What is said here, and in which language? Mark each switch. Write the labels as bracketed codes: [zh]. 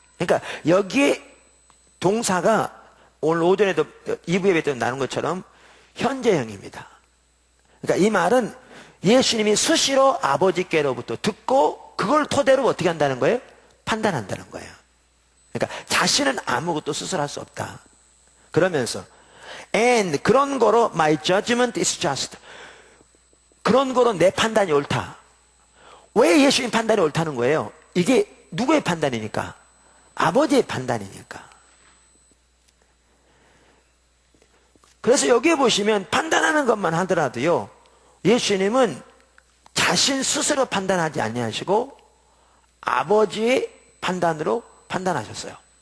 [ko] 그러니까 여기에 동사가 오늘 오전에도 2부 예배 때 나눈 것처럼 현재형입니다. 그러니까 이 말은 예수님이 수시로 아버지께로부터 듣고 그걸 토대로 어떻게 한다는 거예요? 판단한다는 거예요. 그러니까 자신은 아무것도 스스로 할 수 없다. [en] 그러면서 and [ko] 그런 거로 [en] my judgment is just. [ko] 그런 거로 내 판단이 옳다. 왜 예수님 판단이 옳다는 거예요? 이게 누구의 판단이니까? 아버지의 판단이니까. 그래서 여기에 보시면 판단하는 것만 하더라도요, 예수님은 자신 스스로 판단하지 아니하시고 아버지의 판단으로 판단하셨어요.